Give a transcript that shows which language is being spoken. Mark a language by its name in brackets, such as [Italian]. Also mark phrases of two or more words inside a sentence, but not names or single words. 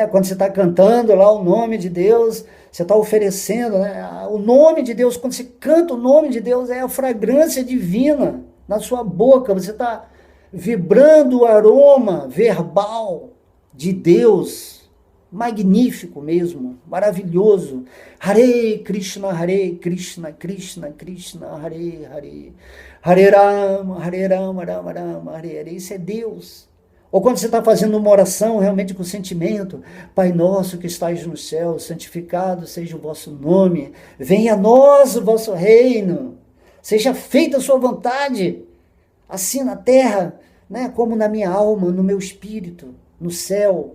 [Portuguese] Quando você está cantando lá o nome de Deus, você está oferecendo, né? O nome de Deus. Quando você canta o nome de Deus, é a fragrância divina na sua boca, você está vibrando o aroma verbal de Deus, magnífico mesmo, maravilhoso. [Sanskrit] हरे कृष्ण कृष्ण कृष्ण हरे हरे हरे राम राम राम हरे हरे. [Portuguese] Isso é Deus. Ou quando você está fazendo uma oração realmente com sentimento, Pai nosso que estais no céu, santificado seja o vosso nome, venha a nós o vosso reino, seja feita a sua vontade, assim na terra, né, como na minha alma, no meu espírito, no céu.